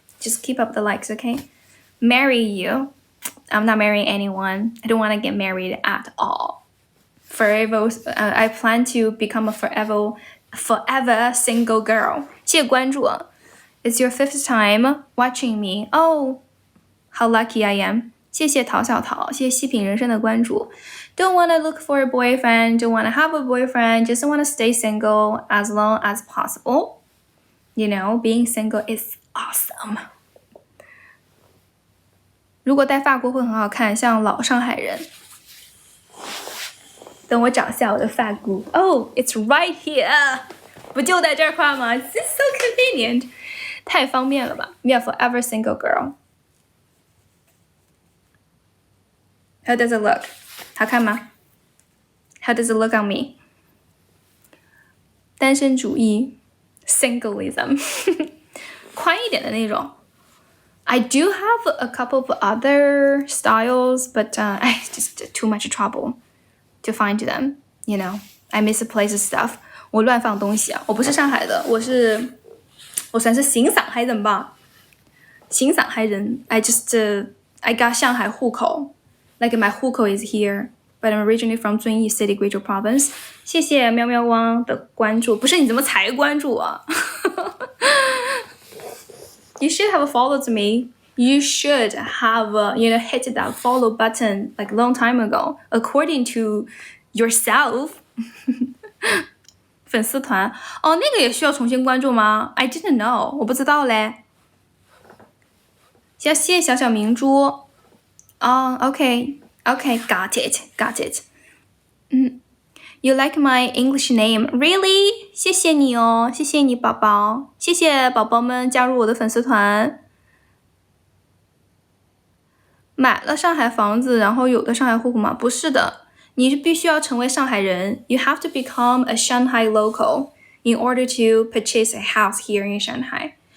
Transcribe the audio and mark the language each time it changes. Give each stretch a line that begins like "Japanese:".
English: Just keep up the likes, okay? Marry you. I'm not marrying anyone. I don't want to get married at all. Forever, I plan to become a forever single girl.
Chinese: 谢谢关注。
English: It's your 5th time watching me. Oh, how lucky I am.
Chinese: 谢谢陶小陶，谢谢细品人生的关注。
English: Don't want to look for a boyfriend, don't want to have a boyfriend, just want to stay single as long as possible. You know, being single is awesome.
Chinese: 如果在法国会很好看，像老上海人。等我找下我的发箍。
English: Oh, it's right here.
Chinese: 不就在这儿画吗？
English: This is so convenient.
Chinese: 太方便了吧
English: ？Be a forever single girl. How does it look?
Chinese: 好看吗
English: ？How does it look on me?
Chinese: 单身主义 ，singleism 宽一点的那种。
English: I do have a couple of other styles, but it's just too much trouble to find them. You know, I misplace stuff.
Chinese: 我乱放东西啊！我不是上海的，我算是新上海人吧。新上海人
English: I got
Chinese: 上海户口。
English: Like my 户口 is here, but I'm originally from 遵义 City, Guizhou Province.
Chinese: 谢谢喵喵汪的关注，不是你怎么才关注啊？
English: You should have followed me. You should have, hit that follow button like a long time ago, according to yourself.
Chinese: 粉丝团哦，那个也需要重新关注吗 ？
English: I didn't know，
Chinese: 我不知道嘞。谢谢小小明珠。哦 ，
English: OK, got it. You like my English name? Really?
Chinese: 谢谢你哦，谢谢你宝宝，谢谢宝宝们加入我的粉丝团。买了上海房子，然后有的上海户口吗？不是的，你必须要成为上海人。
English: You have to become a Shanghai local in order to purchase a house here in Shanghai.